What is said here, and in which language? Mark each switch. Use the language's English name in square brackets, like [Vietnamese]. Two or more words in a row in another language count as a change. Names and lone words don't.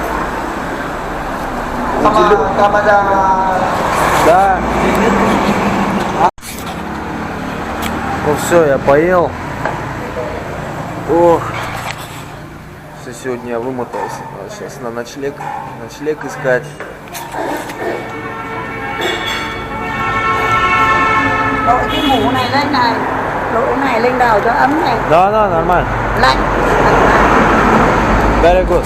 [Russian] Да. Ну все, я поел. Ох. Все, сегодня я вымотался. Надо сейчас на ночлег искать. [Vietnamese] Đội cái mũ này lên này, đội này lên đầu cho ấm này, [Russian] Да, нормально. [Vietnamese] lạnh. [English] Very good.